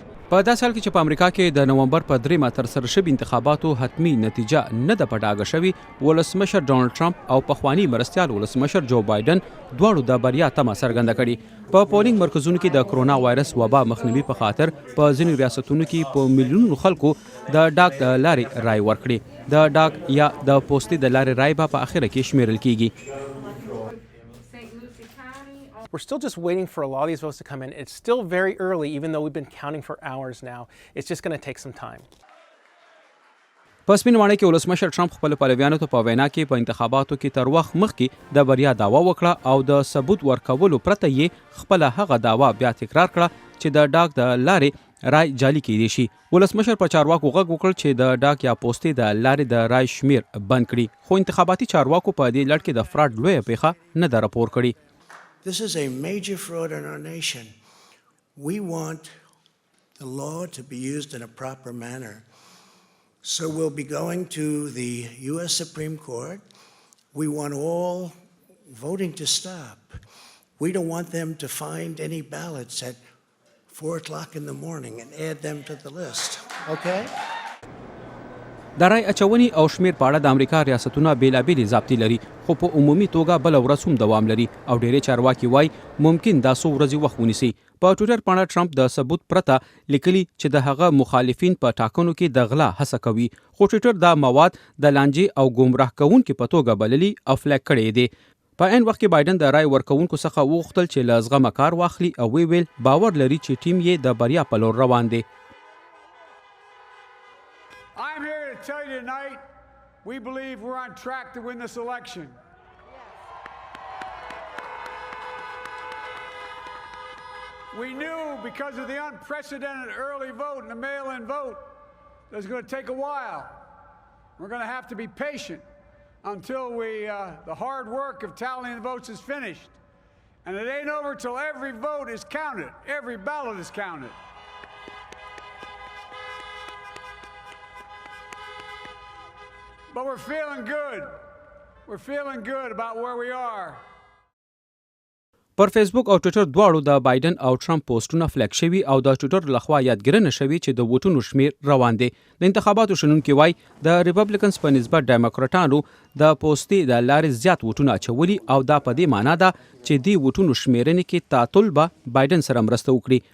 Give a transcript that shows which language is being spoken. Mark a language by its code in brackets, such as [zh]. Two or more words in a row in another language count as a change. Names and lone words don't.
[ps] په داسې حال کې چې په امریکا کې د نومبر په 3 ترسره شوي انتخاباتو حتمي نتیجه نه ده په ډاګه شوې، ولسمشر ډانلډ ټرمپ او پخواني مرستیال ولسمشر جو بایډن دواړو د بریا تمه څرګنده کړې. په پولینګ مرکزونو کې د کرونا وایرس وبا مخنیوي په خاطر په ځینو ریاستونو کې په میلیونونو خلکو د ډاک د لارې رای ورکړي. د ډاک یا د پوستې د لارې رای به په اخره کې شمیرل کیږي. [en] We're still just waiting for a lot of these votes to come in. It's still very early, even though we've been counting for hours now. It's just going to take some time. [ps] په سپینواڼۍ کې ولسمشر ټرمپ خپل پلویانو ته په وینا کې په انتخاباتو کې تر وخت مخکې د بریا دعوا وکړه او د ثبوت ورکولو پرته یې خپل هغه دعوا بیا تکرار کړه چې د ډاک د لارې رای جعلي کیدی شي. ولسمشر په چارواکو غږ وکړ چې د ډاک یا پوستې د لارې د رای شمېر بند کړي، خو انتخاباتي چارواکو په دې لړ کې د فراډ لویه پیښه نه ده راپور کړې. [en] This is a major fraud in our nation. We want the law to be used in a proper manner. So we'll be going to the U.S. Supreme Court. We want all voting to stop. We don't want them to find any ballots at 4 o'clock in the morning and add them to the list. Okay? [ps] د رای اچونې او شمیر په اړه د امریکا ریاستونه بیلابېلې ضابطې لري، خو په عمومي توګه بله ورځ هم دوام لري او ډېری چارواکي وایي ممکن دا څو ورځې وخت ونیسي. په ټویټر پاڼه ټرمپ د ثبوت پرته لیکلي چې د هغه مخالفین په ټاکنو کې د غلا هڅه کوي، خو ټویټر دا مواد د لانجې او ګمراه کوونکي په توګه بللي او فلیګ کړی دی. په عین وخت کې بایډن د رای ورکوونکو څخه وغوښتل چې له زغمه کار واخلي او ویل باور لري چې ټیم یې د بریا په لور روان دی. [en] I'm here to tell you tonight, we believe we're on track to win this election. We knew because of the unprecedented early vote and the mail-in vote that it's going to take a while. We're going to have to be patient until the hard work of tallying the votes is finished. And it ain't over till every vote is counted, every ballot is counted. But we're feeling good. We're feeling good about where we are. [ps] پر فیسبوک او ټویټر دواړو د بایډن او ټرمپ پوسټونه فلیګ شوي او د ټویټر لخوا یادګرنه شوي چې د ووټونو شمیر روان دی. د انتخاباتو شنونکي وایي د ریپبلیکنز په نسبت ډیموکراټانو د پوستې د لارې زیات ووټونه اچولي او دا په دې معنا ده چې دې ووټونو شمیرنې کې تعطل به بایډن سره مرسته وکړي.